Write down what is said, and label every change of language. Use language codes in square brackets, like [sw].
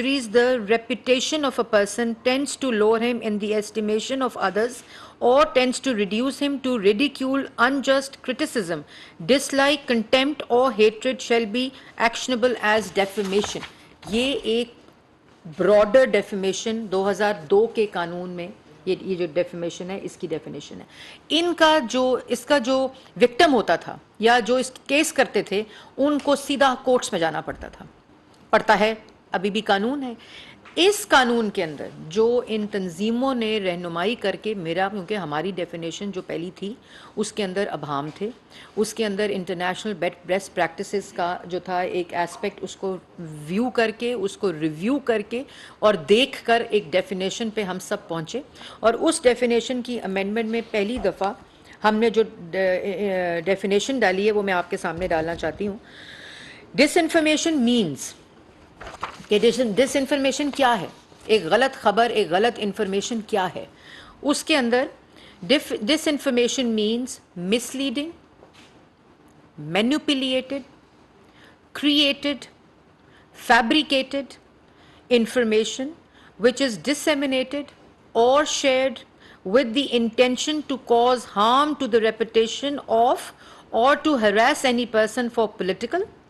[en] the reputation of a person, tends to lower him in the estimation of others, or tends to reduce him to ridicule, unjust criticism, dislike, contempt or hatred shall be actionable as defamation. [ur] یہ ایک broader defamation 2002 کے قانون میں یہ جو defamation ہے اس کی definition ہے. ان کا جو اس کا جو وکٹم ہوتا تھا یا جو اس کیس کرتے تھے ان کو سیدھا کورٹس میں جانا پڑتا ہے, ابھی بھی قانون ہے. اس قانون کے اندر جو ان تنظیموں نے رہنمائی کر کے کیونکہ ہماری ڈیفینیشن جو پہلی تھی اس کے اندر ابہام تھے, اس کے اندر انٹرنیشنل بیسٹ پریکٹسز کا جو تھا ایک ایسپیکٹ اس کو ویو کر کے, اس کو ریویو کر کے اور دیکھ کر ایک ڈیفینیشن پہ ہم سب پہنچے. اور اس ڈیفینیشن کی امینڈمنٹ میں پہلی دفعہ ہم نے جو ڈیفینیشن ڈالی ہے وہ میں آپ کے سامنے ڈالنا چاہتی ہوں. ڈس انفارمیشن مینس کہ ڈس انفارمیشن کیا ہے, ایک غلط خبر, ایک غلط انفارمیشن کیا ہے. اس کے اندر [en] disinformation means misleading, manipulated, created, fabricated information which is disseminated or shared with the intention to cause harm to the reputation of or to harass any person for political,